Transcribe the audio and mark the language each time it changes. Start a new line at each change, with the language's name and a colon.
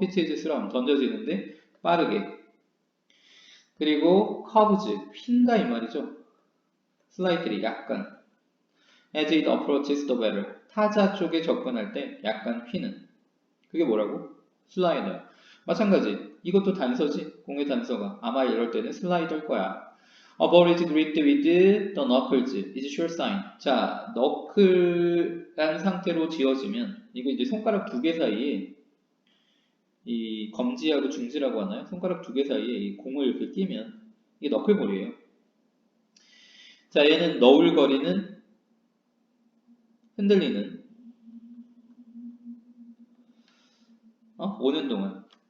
Korean: 피치즈 스라움 던져지는데 빠르게. 그리고 커브즈 휜다 이 말이죠. 슬라이트리 약간.
English: As it approaches the batter
Korean: 타자 쪽에 접근할 때 약간 휘는. 그게 뭐라고? 슬라이더. 마찬가지. 이것도 단서지. 공의 단서가. 아마 이럴 때는 슬라이더일 거야.
English: A ball is gripped with the knuckles is sure sign.
Korean: 자, 너클한 상태로 지어지면 이거 이제 손가락 두 개 사이에 이 검지하고 중지라고 하나요? 손가락 두 개 사이에 이 공을 이렇게 끼면 이게 너클볼이에요. 자, 얘는 너울거리는 흔들리는 오는 동안.